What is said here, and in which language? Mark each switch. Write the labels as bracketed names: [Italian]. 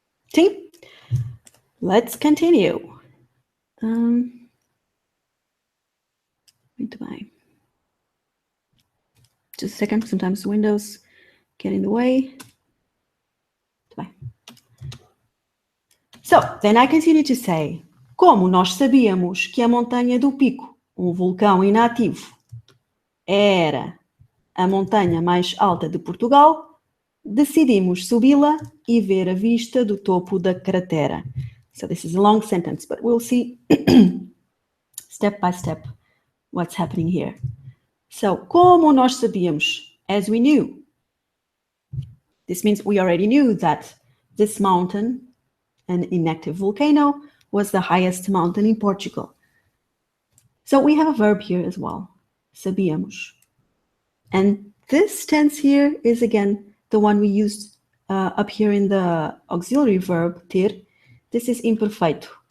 [English] Team, let's continue. [Portuguese] Muito bem. [English] Just a second, sometimes windows get in the way. [Portuguese] Muito bem. [English] So, then I continue to say, [Portuguese] como nós sabíamos que a montanha do Pico, vulcão inativo, era a montanha mais alta de Portugal, decidimos subi-la e ver a vista do topo da cratera. [English] So this is a long sentence, but we'll see step by step what's happening here. So, [Portuguese] como nós sabíamos, [English] as we knew. This means we already knew that this mountain, an inactive volcano, was the highest mountain in Portugal. So we have a verb here as well, sabíamos. And this tense here is again the one we used up here in the auxiliary verb ter. This is imperfeito.